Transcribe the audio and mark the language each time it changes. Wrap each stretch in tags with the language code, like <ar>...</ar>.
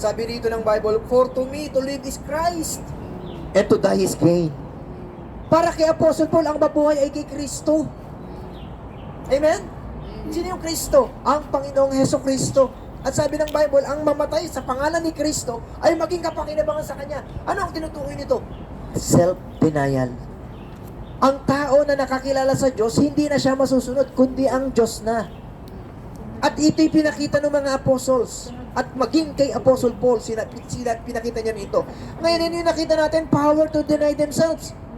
<tl>Sabi rito ng Bible,</tl> <en>for to me to live is Christ, and to die is gain.</en> <tl>Para kay Apostle Paul, ang mabuhay ay kay Kristo. Amen? Sino yung Kristo? Ang Panginoong Heso Kristo. At sabi ng Bible, ang mamatay sa pangalan ni Kristo ay maging kapakinabangan sa Kanya. Ano ang tinutukoy nito? Self-denial. Ang tao na nakakilala sa Diyos, hindi na siya masusunod, kundi ang Diyos na. At ito'y pinakita ng mga apostles. At maging kay Apostle Paul, sila pinakita niya nito. Ngayon, yun yung nakita natin,</tl> <en>power to deny themselves.</en>